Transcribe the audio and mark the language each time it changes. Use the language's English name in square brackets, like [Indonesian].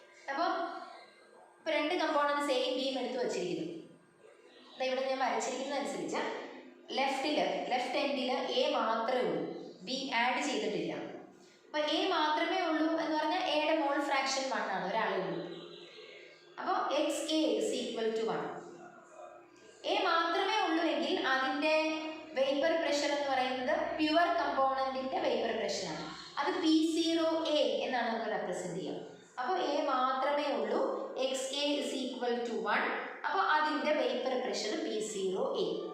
[Malayalam] അപ്പോൾ ഇപ്പോൾ രണ്ട് കമ്പോണൻസ് എയും ബിയും എടുത്ത് വച്ചിരിക്കുന്നു. ഇവിടെ ഞാൻ വരച്ചിരിക്കുന്നതനുസരിച്ച് ലെഫ്റ്റ് എൻഡിൽ എ മാത്രമേ ഉള്ളൂ, ബി ആഡ് ചെയ്തിട്ടില്ല. അപ്പോൾ എ മാത്രമേ ഉള്ളൂ എന്ന് പറഞ്ഞാൽ എയുടെ മോൾ ഫ്രാക്ഷൻ 1 ആണ്, ഒരാളേ ഉള്ളൂ. അപ്പോൾ [English] XA is equal to 1. [Malayalam] A മാത്രമേ ഉള്ളൂ എങ്കിൽ അതിൻ്റെ വേപ്പർ പ്രഷർ എന്ന് പറയുന്നത് പ്യുവർ കമ്പോണൻറ്റിൻ്റെ വേപ്പർ പ്രഷറാണ്. അത് P0A എന്നാണ് നമുക്ക് റെപ്രസെൻറ്റ് ചെയ്യുക. അപ്പോൾ എ മാത്രമേ ഉള്ളൂ, [English] XA is equal to 1. [Malayalam] അപ്പോൾ അതിൻ്റെ വേപ്പർ പ്രഷർ P0A.